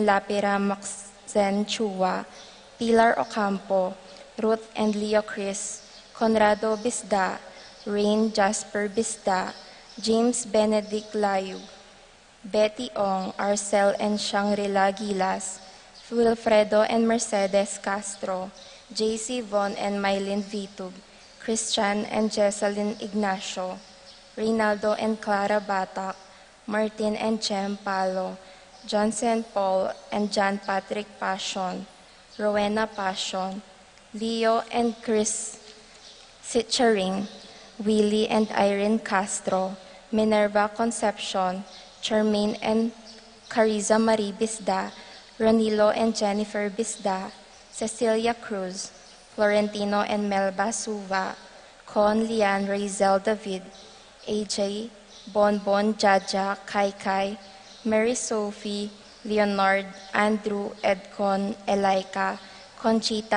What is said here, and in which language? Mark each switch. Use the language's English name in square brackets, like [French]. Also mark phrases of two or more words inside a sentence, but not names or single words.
[English] Lapira Maxen Chua, Pilar Ocampo, Ruth and Leo Chris, Conrado Bisda, Rain Jasper Bisda, James Benedict Layug, Betty Ong, Arcel and Shangri-La Gilas, Wilfredo and Mercedes Castro, JC Von and Mylene Vitug, Christian and Jessalyn Ignacio, Reynaldo and Clara Batak, Martin and Chem Palo, Johnson Paul and John Patrick Passion, Rowena Passion, Leo and Chris Sitcharing, Willie and Irene Castro, Minerva Concepcion, Charmaine and Cariza Marie Bisda, Ronilo and Jennifer Bisda, Cecilia Cruz, Florentino and Melba Suva, Con Lian Razel David, AJ, Bonbon Jaja, Kai Kai, Mary Sophie, Leonard, Andrew, Edcon, Elika, Conchita